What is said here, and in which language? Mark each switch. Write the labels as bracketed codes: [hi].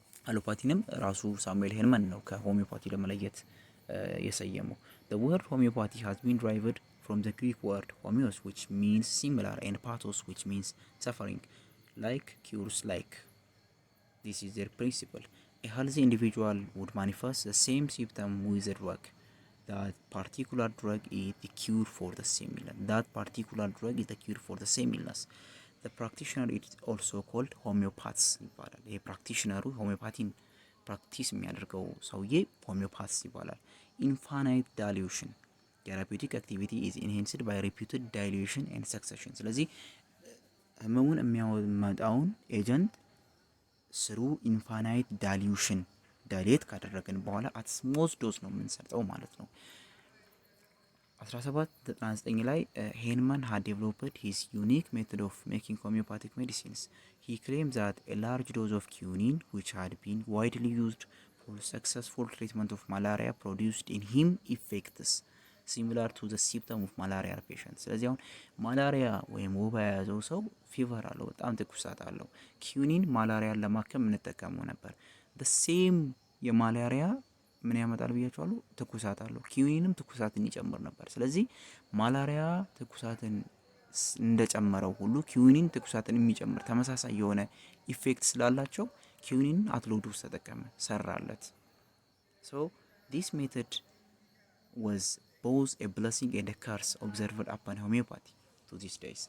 [am] አሎፓቲንም ራሱ ሳሙኤል ሄንማን ነው ከሆሚዮፓቲ ለመለየት የሰየመው። [en] The word homeopathy has been derived from the Greek word homeos, which means similar, and pathos, which means suffering, like cures like. This is their principle. A healthy individual would manifest the same symptom with a drug. That particular drug is the cure for the same illness. That particular drug is the cure for the same illness. The practitioner is also called homeopaths [am] ይባላል። ይሄ ፕራክቲሽነሩ ሆሚዮፓቲን ፕራክቲስ የሚያደርገው ሰውዬ ሆሚዮፓትስ ይባላል። [en] Infinite dilution therapeutic activity is enhanced by repeated dilution and succession። ስለዚህ [am] ህመሙን የሚያመጣውን ኤጀንት ስሩ ኢንፋናይት ዳይሉሽን ዳይሌት ካደረግን በኋላ አት ስሞል ዶዝ ነው የምንሰጠው ማለት ነው። 1799 ላይ ሄንማን [en] had developed his unique method of making homeopathic medicines. He claimed that a large dose of quinine, which had been widely used for successful treatment of malaria, produced in him effects similar to the symptom of malaria patients. [am] ስለዚህ አሁን ማላሪያ ወይም ወባ የያዘው ሰው ፊቨር አለው፣ በጣም ትኩሳት አለው። ኪዩኒን ማላሪያን ለማከም እንጠቀመው ነበር። the same የማላሪያ ምን ያመጣል ብያችኋለሁ? ትኩሳት አለው። ኪዩኒንም ትኩሳትን ይጨምር ነበር። ስለዚህ ማላሪያ ትኩሳትን እንደጨመረው ሁሉ ኪዩኒን ትኩሳትን የሚጨምር ተመሳሳይ የሆነ ኢፌክት ስላላቸው ኪዩኒን አትሎዶስ ተጠቀመ፣ ሰራለት። [en] so this method was both a blessing and a curse observed upon homeopathy to these days.